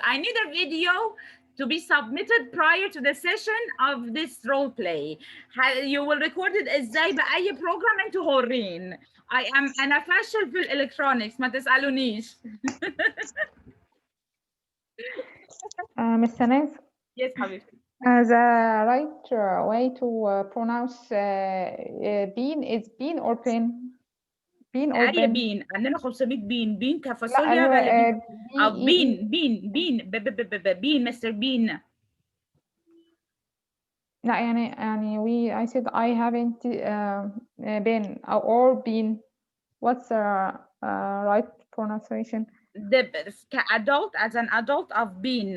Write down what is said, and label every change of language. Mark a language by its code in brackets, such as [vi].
[en] I need a video to be submitted prior to the session of this role play. You will record it [ar] إزاي بأي program أنتوا حرين. أنا فاشل في الإلكترونيكس، ما تسألونيش. [en] Miss Sanaz? Yes, [ar] حبيبتي. [en] The right way to pronounce bean is bean or bean? Bean or [ar] أي [en] bean؟ [ar] بين، عندنا 500 بين كفاصوليا ولا بين؟ أو بين مستر بين. لا يعني [en] I said I haven't been or been. What's the right pronunciation? Adult, as an adult, I've been.